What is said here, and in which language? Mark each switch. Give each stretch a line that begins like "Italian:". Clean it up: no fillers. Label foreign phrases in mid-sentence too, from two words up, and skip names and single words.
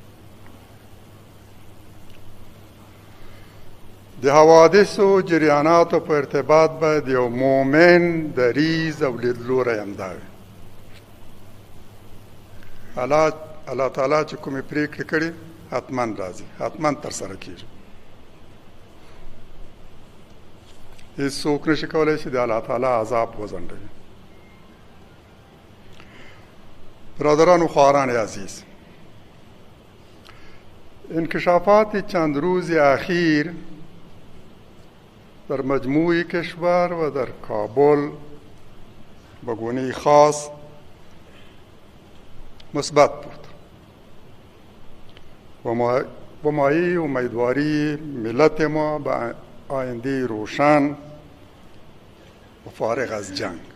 Pashto: د حوادثو جریاناتو په ارتباط باید یو مؤمن دریځ او لیدلوری همدا وي. الله تعالی چې کومې پرېکړې کړي حتما راځي، حتما ترسره کېږي. هېڅوک نشي کولی چې د الله تعالی عذاب وځنډوي.
Persian: برادران و خواهران عزیز، انکشافات چند روز اخیر در مجموع کشور و در کابل به گونه خاص مثبت بود و مایه امیدواری ملت ما به آینده روشن و فارغ از جنگ.